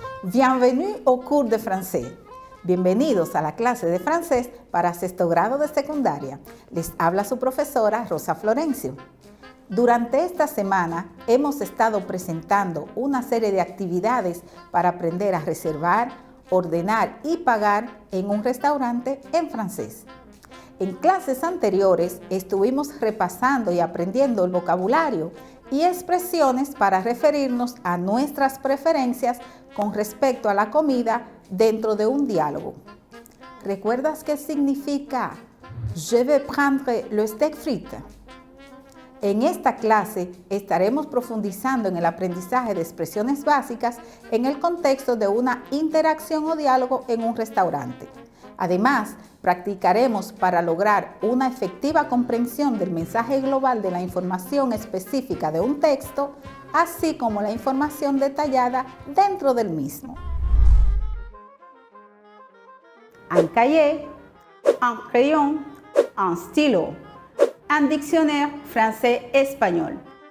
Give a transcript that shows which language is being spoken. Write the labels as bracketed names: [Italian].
[French] Bienvenue au cours de français. [Spanish] Bienvenidos a la clase de francés para sexto grado de secundaria. Les habla su profesora Rosa Florencio. Durante esta semana hemos estado presentando una serie de actividades para aprender a reservar, ordenar y pagar en un restaurante en francés. En clases anteriores estuvimos repasando y aprendiendo el vocabulario y expresiones para referirnos a nuestras preferencias con respecto a la comida dentro de un diálogo. ¿Recuerdas qué significa [French] je vais prendre le steak frite? [Spanish] En esta clase estaremos profundizando en el aprendizaje de expresiones básicas en el contexto de una interacción o diálogo en un restaurante. Además, practicaremos para lograr una efectiva comprensión del mensaje global de la información específica de un texto, así como la información detallada dentro del mismo. [French] Un cahier, un crayon, un stylo, un dictionnaire français-espagnol.